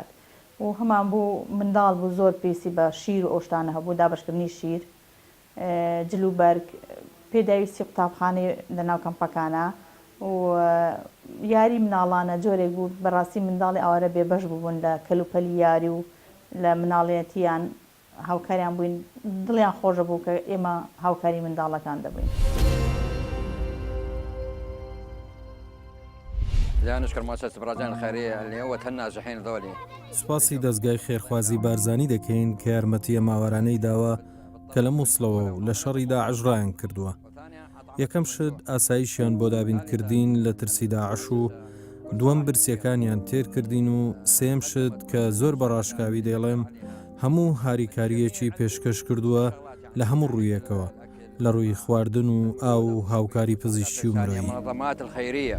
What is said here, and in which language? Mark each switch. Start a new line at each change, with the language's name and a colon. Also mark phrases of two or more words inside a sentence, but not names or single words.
Central Kurdish: و هەمان بوو منداڵ بوو زۆر پێویستی بە شیر و ئەوشتانە هەبوو دابشکردنی شیر جلوبەرگ پێداویستی قوتابخانەی لە ناو کەمپەکانە و یاری مناڵانە جۆرێک بوو بەڕاستی منداڵی ئاوارە بێبەش بوون لە کەلوپەلی یاری و لە مناڵەتیان هاوکاریان بووین دڵیان خۆشە بوو کە ئێمە هاوکاری منداڵەکان دەبووین.
Arabic: لا نشكر مؤسسة برازيل الخيرية اللي هو الناجحين ذولي.
Central Kurdish: سپاسی دەستگای خێرخوازی بارزانی دەکەین کە یارمەتیە ماوەرانەی داوە کە لە مووسڵەوە و لە شەڕیدا عژرایان کردووە. یەکەم شت ئاسایشیان بۆ دابینکردین لە ترسی داعش و دووەم برسیەکانیان تێر کردین و سێم شت کە زۆر بەڕاشکاوی دەیڵێم هەموو هاریکاریەکی پێشکەش کردووە لە هەموو ڕوویەکەوە لە ڕووی خواردن و ئاو و هاوکاری پزیشکی و مرۆیی.